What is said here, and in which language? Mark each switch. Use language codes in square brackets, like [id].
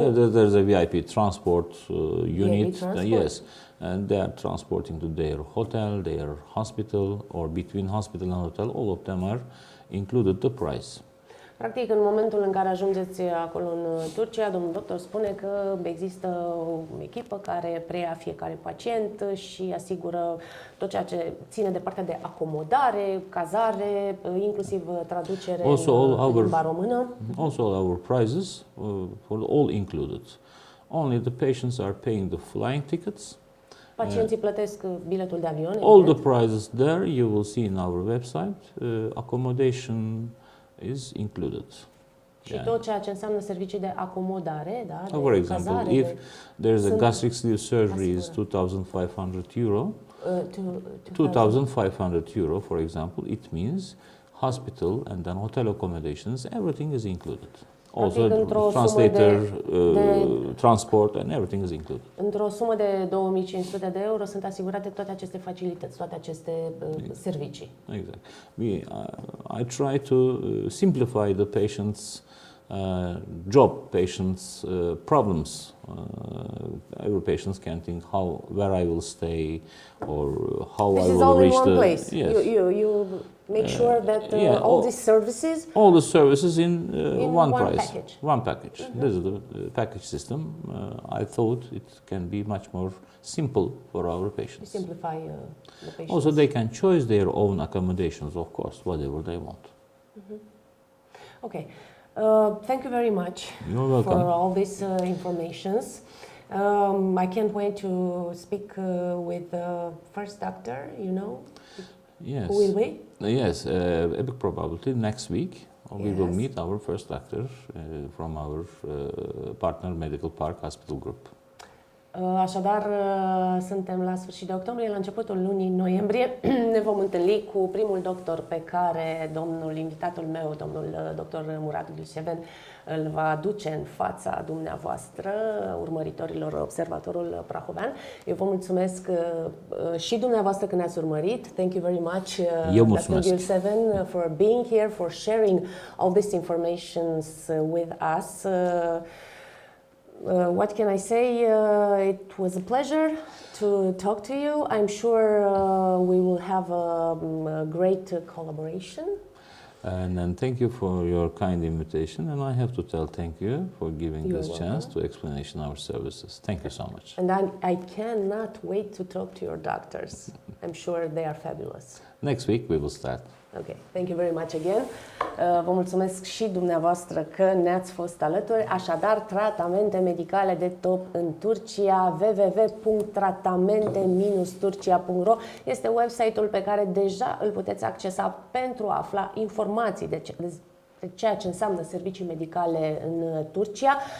[en] there's a VIP transport unit. Transport? Yes, and they are transporting to their hotel, their hospital, or between hospital and hotel. All of them are included the price. [ro] Practic, în momentul în care ajungeți acolo în Turcia, domnul doctor spune că există o echipă care preia fiecare pacient și asigură tot ceea ce ține de partea de acomodare, cazare, inclusiv traducere în limba română. [en] Also, our prices for all included. Only the patients are paying the flying tickets. [ro] Pacienții plătesc biletul de avion. [en] All the prices there you will see in our website. Accommodation is included. [ro] Și tot ceea ce înseamnă servicii de acomodare, da? [en] For example, if there is a gastric sleeve surgery is 2,500 euro. 2,500 euro, for example, it means hospital and then hotel accommodations, everything is included. Also, translator, transport, and everything is included. [ro] Într-o sumă de 2500 de euro sunt asigurate toate aceste facilități, toate aceste servicii. Exact. [en] I try to simplify the patients' job, patients' problems. Every patient can think where I will stay or how I will reach the. This is all in one place. Yes. You make sure that all these services. All the services in one price. Package. One package. This is the package system. I thought it can be much more simple for our patients. Simplify the patients. Also, they can choose their own accommodations, of course, whatever they want. Okay. Thank you very much. You're welcome. For all these informations. I can't wait to speak with the first doctor, Yes. Who will we? Yes, a big probability next week we will meet our first doctor from our partner Medical Park Hospital Group. [ro] Așadar, suntem la sfârșit de octombrie, la începutul lunii noiembrie. Ne vom întâlni cu primul doctor pe care invitatul meu, domnul doctor Murat Gülseven, îl va aduce în fața dumneavoastră, urmăritorilor Observatorul Prahovean. Eu vă mulțumesc și dumneavoastră că ne-ați urmărit. [en] Thank you very much, Dr. Gülseven, for being here, for sharing all this information with us. What can I say? It was a pleasure to talk to you. I'm sure we will have a great collaboration. And thank you for your kind invitation. And I have to thank you for giving You're this welcome. chance to explanation our services. Thank you so much. And I cannot wait to talk to your doctors. I'm sure they are fabulous. Next week we will start. Ok, thank you very much again. [ro] Vă mulțumesc și dumneavoastră că ne-ați fost alături. Așadar, tratamente medicale de top în Turcia, www.tratamente-turcia.ro este website-ul pe care deja îl puteți accesa pentru a afla informații de ceea ce înseamnă servicii medicale în Turcia.